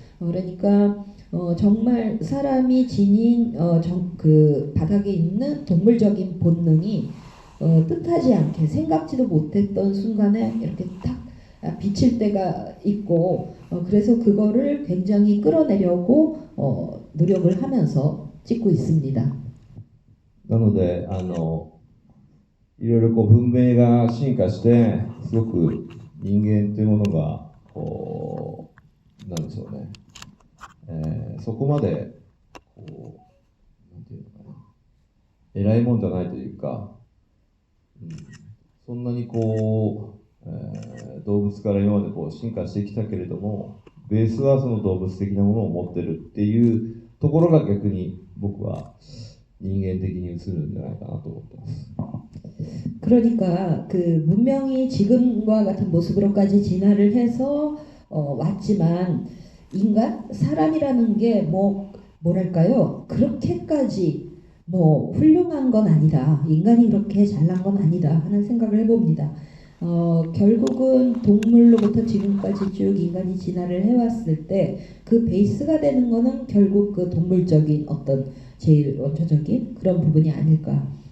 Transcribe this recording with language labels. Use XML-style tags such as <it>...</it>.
<ko>그러니까 정말 사람이 지닌 그 바닥에 있는 동물적인 본능이 뜻하지 않게 생각지도 못했던 순간에 이렇게 딱 비칠 때가 있고 그래서 그거를 굉장히 끌어내려고 노력을 하면서 찍고 있습니다.</ko> <ja>なので、いろいろこう文明が進化して、すごく人間というものが、こう、なんでしょうね、そこまで、こう、なんていうのかな、偉いもんじゃないというか、そんなにこう、動物から今までこう進化してきたけれども、ベースはその動物的なものを持ってるっていうところが逆に僕は人間的に映るんじゃないかなと思ってます。</ja> <ko>그러니까 그 문명이 지금과 같은 모습으로까지 진화를 해서 왔지만 인간 사람이라는 게 뭐랄까요? 그렇게까지 뭐 훌륭한 건 아니다. 인간이 그렇게 잘난 건 아니다 하는 생각을 해봅니다. 결국은 동물로부터 지금까지 쭉 인간이 진화를 해왔을 때 그 베이스가 되는 거는 결국 그 동물적인 어떤 제일 원초적인 그런 부분이 아닐까.</ko>